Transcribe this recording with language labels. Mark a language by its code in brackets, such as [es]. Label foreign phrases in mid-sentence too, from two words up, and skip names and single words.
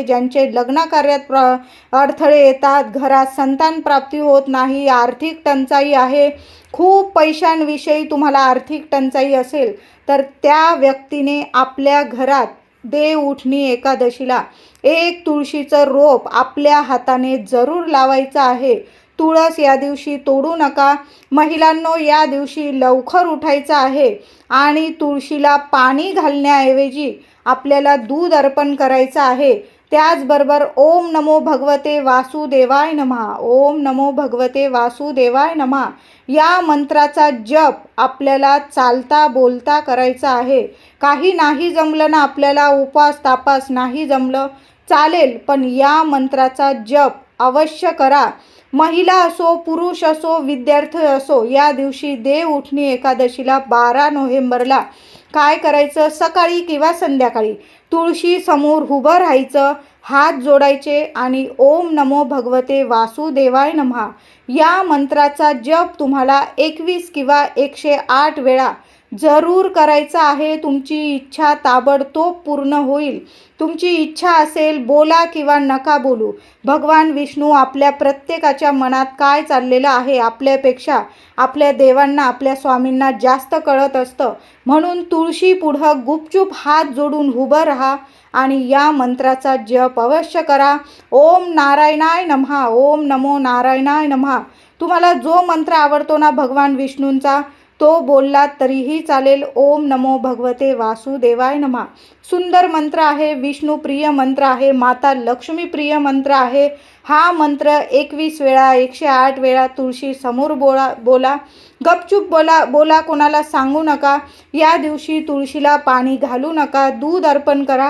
[mr] ज्यांचे लग्न कार्यात अडथळे येतात, घरात संतान प्राप्ती होत नाही, आर्थिक टंचाई आहे, खूप पैशांविषयी तुम्हाला आर्थिक टंचाई असेल तर त्या व्यक्तीने आपल्या घरात देव उठणी एकादशीला एक तुळशीचं रोप आपल्या हाताने जरूर लावायचं आहे. तुळस या दिवशी तोडू नका. महिलांनो, या दिवशी लवकर उठायचं आहे आणि तुळशीला पाणी घालण्याऐवजी आपल्याला दूध अर्पण करायचं आहे. त्याचबरोबर [sa] ओम नमो भगवते वासुदेवाय नमः, ओम नमो भगवते वासुदेवाय नमः [mr] या मंत्राचा जप आपल्याला चालता बोलता करायचा आहे. काही नाही जमलं ना, आपल्याला उपास तापास नाही जमलं चालेल, पण या मंत्राचा जप अवश्य करा. महिला असो, पुरुष असो, विद्यार्थी असो, या दिवशी देव उठणी एकादशीला 12 नोव्हेंबरला काय करायचं, सकाळी किंवा संध्याकाळी तुळशी समोर उभं राहायचं, हात जोडायचे आणि [sa] ओम नमो भगवते वासुदेवाय नमः [mr] या मंत्राचा जप तुम्हाला 21 किंवा 108 वेळा जरूर करायचा आहे. तुमची इच्छा ताबडतोब पूर्ण होईल. तुमची इच्छा असेल, बोला किंवा नका बोलू, भगवान विष्णू आपल्या प्रत्येकाच्या मनात काय चाललेलं आहे आपल्यापेक्षा आपल्या देवांना, आपल्या स्वामींना जास्त कळत असतं. म्हणून तुळशी पुढं गुपचूप हात जोडून उभं राहा आणि या मंत्राचा जप अवश्य करा. [sa] ओम नारायणाय नमः, ओम नमो नारायणाय नमः. [mr] तुम्हाला जो मंत्र आवडतो ना भगवान विष्णूंचा, तो बोललात तरीही चालेल. [sa] ओम नमो भगवते वासुदेवाय नमः [mr] सुंदर मंत्र आहे, विष्णू प्रिय मंत्र आहे, माता लक्ष्मी प्रिय मंत्र आहे. हा मंत्र 21 वेळा 108 वेळा तुळशी समोर बोला. गपचूप बोला, कोणाला सांगू नका. या दिवशी तुळशीला पाणी घालू नका, दूध अर्पण करा.